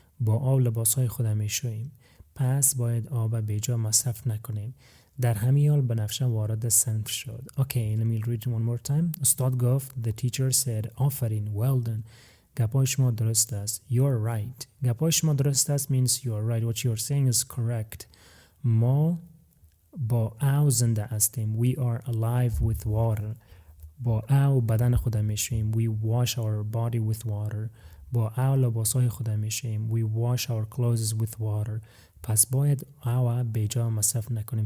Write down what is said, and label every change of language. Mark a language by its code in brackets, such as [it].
[fa] با آب لباسهای خود میشوییم. پس باید آب بیجا مصرف نکنیم. در همین حال بنفشه وارد صنف شد. [en] Okay, let me read it one more time. [fa] استاد گفت. [en] The teacher said آفرین. Well done. گپای شما درست است. You're right. [fa] گپای شما درست است means you're right. [en] What you're saying is correct. [fa] ما با آب زنده هستیم. We are alive with water. با آب بدن خود میشویم. [en] We wash our body with water. [fa] با آب لباسای خود میشویم. [en] We wash our clothes with water. [fa] پس باید آب بیجا مصرف نکنیم.